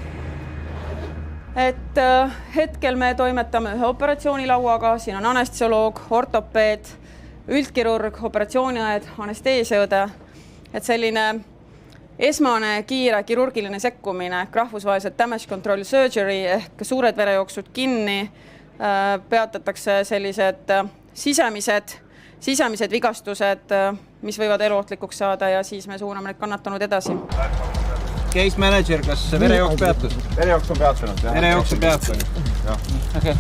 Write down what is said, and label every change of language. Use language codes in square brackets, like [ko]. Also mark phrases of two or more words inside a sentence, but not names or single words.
[et] Et hetkel me toimetame ühe operatsioonilauaga, siin on anestesioloog, ortopeed, üldkirurg, operatsiooniajad, anesteesiaõde. Et selline esmane kiire kirurgiline sekkumine, rahvusvahelised [en] damage control surgery [et] ehk suured verejooksud kinni, peatatakse sellised sisemised vigastused, mis võivad eluohtlikuks saada ja siis me suuname need kannatanud edasi. [en] Case manager, [et] kas verejooks peatus? Verejooks on peatunud. Verejooks on peatunud. Okay.